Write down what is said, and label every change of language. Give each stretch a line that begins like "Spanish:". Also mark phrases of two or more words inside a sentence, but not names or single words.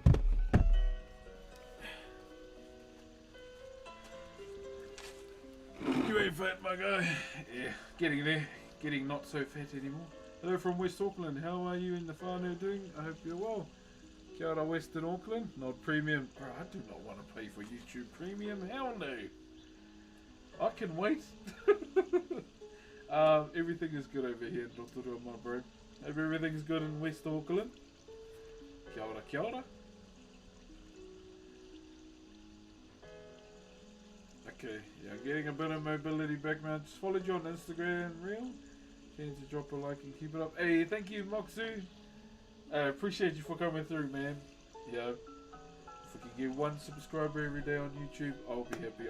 English: You ain't fat, my guy. Yeah, getting there. Getting not so fat anymore. Hello from West Auckland. How are you in the whānau doing? I hope you're well.
Māori: Kia ora,
English: Western Auckland. Not premium. Bro, I do not want to pay for YouTube Premium. Hell no. I can wait. Everything is good over here in Rotorua, my bro. Hope everything's good in West Auckland.
Māori: Kia ora, kia ora.
English: Okay, yeah, getting a bit of mobility back, man. Just followed you on Instagram, real. Keen to drop a like and keep it up. Hey, thank you, Moxu. Appreciate you for coming through, man. Yeah, if we can get 1 subscriber every day on YouTube, I'll be happy.